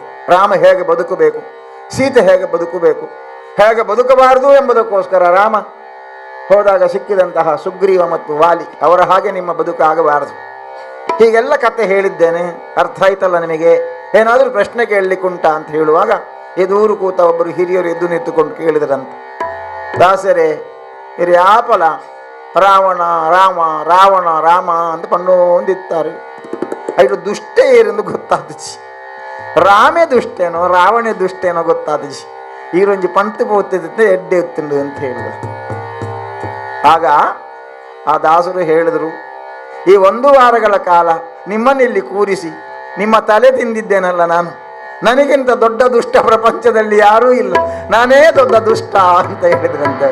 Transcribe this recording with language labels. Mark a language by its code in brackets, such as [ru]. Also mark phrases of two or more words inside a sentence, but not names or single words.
[kn] ರಾಮ ಹೇಗೆ ಬದುಕಬೇಕು, ಸೀತೆ ಹೇಗೆ ಬದುಕಬೇಕು, ಹೇಗೆ ಬದುಕಬಾರದು ಎಂಬುದಕ್ಕೋಸ್ಕರ ರಾಮ ಹೋದಾಗ ಸಿಕ್ಕಿದಂತಹ ಸುಗ್ರೀವ ಮತ್ತು ವಾಲಿ ಅವರ ಹಾಗೆ ನಿಮ್ಮ ಬದುಕಾಗಬಾರದು, ಹೀಗೆಲ್ಲ ಕತೆ ಹೇಳಿದ್ದೇನೆ. ಅರ್ಥ ಆಯ್ತಲ್ಲ ನಿಮಗೆ? ಏನಾದರೂ ಪ್ರಶ್ನೆ ಕೇಳಲಿಕ್ಕುಂಟ ಅಂತ ಹೇಳುವಾಗ ಎದುರು ಕೂತ ಒಬ್ಬರು ಹಿರಿಯರು ಎದ್ದು ನಿಂತುಕೊಂಡು ಕೇಳಿದರಂತೆ, [tcy] ದಾಸರೇ ಇರು ಯಾಪಲ ರಾವಣ ರಾಮ ರಾವಣ ರಾಮ ಅಂತ ಪಣ್ಣೊಂದಿತ್ತಾರೆ, ಐದು ದುಷ್ಟೇ ಏರೆಂದು ಗೊತ್ತಾದಜಿ, ರಾಮೇ ದುಷ್ಟೇನೋ ರಾವಣೇ ದುಷ್ಟೇನೋ ಗೊತ್ತಾದಜಿ, ಈರೊಂಜಿ ಪಂತು ಪೋತಿದ್ದೆ ಎಡ್ಡೆ ಎತ್ತಿಂಡು [kn] ಅಂತ ಹೇಳಿದರು. ಆಗ ಆ ದಾಸರು ಹೇಳಿದರು, ಈ 1 ವಾರಗಳ ಕಾಲ ನಿಮ್ಮನ್ನಿಲ್ಲಿ ಕೂರಿಸಿ ನಿಮ್ಮ ತಲೆ ತಿಂದಿದ್ದೇನಲ್ಲ ನಾನು, ನನಗಿಂತ ದೊಡ್ಡ ದುಷ್ಟ ಪ್ರಪಂಚದಲ್ಲಿ ಯಾರೂ ಇಲ್ಲ, ನಾನೇ ದೊಡ್ಡ ದುಷ್ಟ ಅಂತ ಹೇಳಿದ್ರಂತೆ.